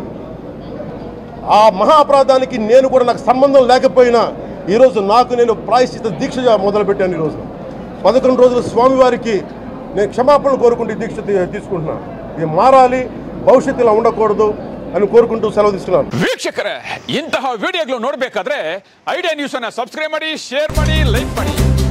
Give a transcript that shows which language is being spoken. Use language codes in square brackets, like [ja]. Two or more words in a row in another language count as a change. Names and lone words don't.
[te] ఆ మహా అపరాధానికి నాకు సంబంధం లేకపోయినా ఈరోజు నేను ప్రాయశ్చిత దీక్ష మొదలుపెట్టాను. ఈరోజు 11 రోజులు స్వామివారికి నేను క్షమాపణలు కోరుకుంటూ దీక్ష తీసుకుంటున్నాను. ఇది మారాలి, భవిష్యత్తు ఇలా ఉండకూడదు అని కోరుకుంటూ సెలవు తీసుకున్నాను. [kn] ವೀಕ್ಷಕರೇ, ಇಂತಹ ವಿಡಿಯೋಗಳು ನೋಡಬೇಕಾದ್ರೆ ಐಡಿಯಾ ನ್ಯೂಸ್ ಅನ್ನು ಸಬ್ಸ್ಕ್ರೈಬ್ ಮಾಡಿ, ಶೇರ್ ಮಾಡಿ, ಲೈಕ್ ಮಾಡಿ.